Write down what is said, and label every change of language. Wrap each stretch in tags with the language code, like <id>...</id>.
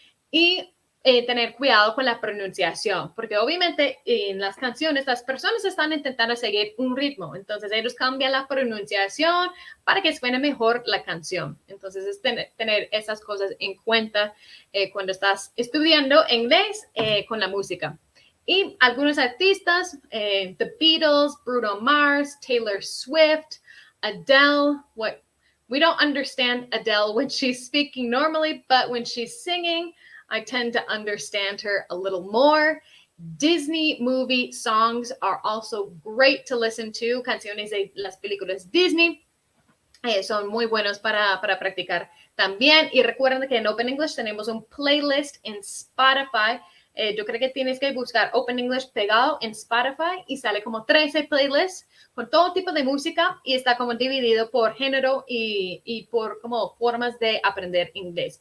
<es>Y tener cuidado con la pronunciación, porque obviamente en las canciones las personas están intentando seguir un ritmo, entonces ellos cambian la pronunciación para que suene mejor la canción. Entonces es tener esas cosas en cuenta cuando estás estudiando inglés con la música. Y algunos artistas,</es> <en>The Beatles, Bruno Mars, Taylor Swift, Adele, we don't understand Adele when she's speaking normally, but when she's singing, I tend to understand her a little more. Disney movie songs are also great to listen to.</en> <es>Canciones de las películas Disney son muy buenos para practicar también. Y recuerden que en Open English tenemos un playlist en Spotify. Yo creo que tienes que buscar Open English pegado en Spotify y sale como 13 playlists con todo tipo de música y está como dividido por género y por como formas de aprender inglés.</es>